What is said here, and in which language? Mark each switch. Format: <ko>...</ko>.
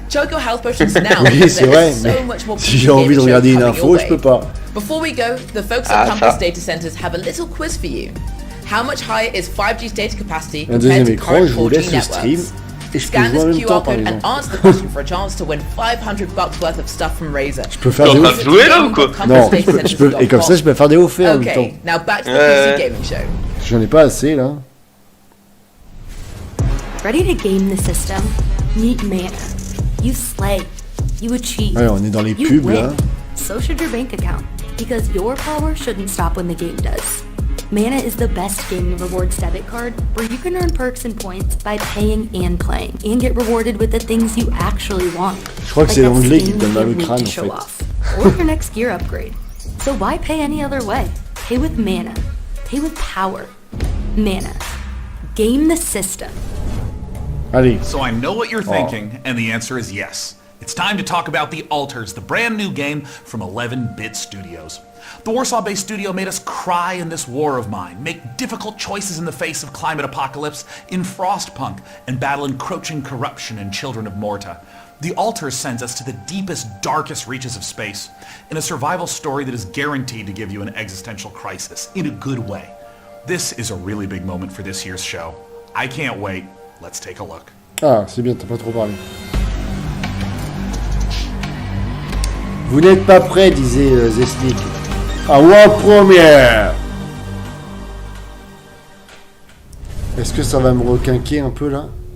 <en>Choke your health potions now because there is so much more PC gaming show coming your way. Before we go, the folks at Campus Data Centers have a little quiz for you. How much higher is 5G's data capacity compared to current 4G networks? Scan this QR code and answer the question for a chance to win $500 worth of stuff from Razer.</en> <fr>Je peux faire des hauts. Non, je peux, et comme ça je peux faire des hauts faits en même temps.</fr> <en>Now back to the PC Gaming Show.</en> <fr>J'en ai pas assez là.</fr> <en>Ready to game the system? Meet Mana. You slay. You achieve.</en> <fr>Ouais, on est dans les pubs là.</fr> <en>So should your bank account, because your power shouldn't stop when the game does. Mana is the best gaming rewards debit card where you can earn perks and points by paying and playing and get rewarded with the things you actually want.</en> <fr>Je crois que c'est l'anglais qui donne dans le crâne en fait.</fr> <en>Or your next gear upgrade. So why pay any other way? Pay with mana. Pay with power. Mana. Game the system.</en> <fr>Allez.</fr> <en>So I know what you're thinking, and the answer is yes. It's time to talk about The Alters, the brand new game from 11-Bit Studios. The Warsaw-based studio made us cry in this war of mine, make difficult choices in the face of climate apocalypse in Frostpunk, and battle encroaching corruption in Children of Morta. The Alters sends us to the deepest, darkest reaches of space, in a survival story that is guaranteed to give you an existential crisis, in a good way. This is a really big moment for this year's show. I can't wait. Let's take a look.</en> <fr>Ah, c'est bien, t'as pas trop parlé. Vous n'êtes pas prêts, disait Zesnik. Ah, ouais, première. Est-ce que ça va me requinquer un peu là?</fr>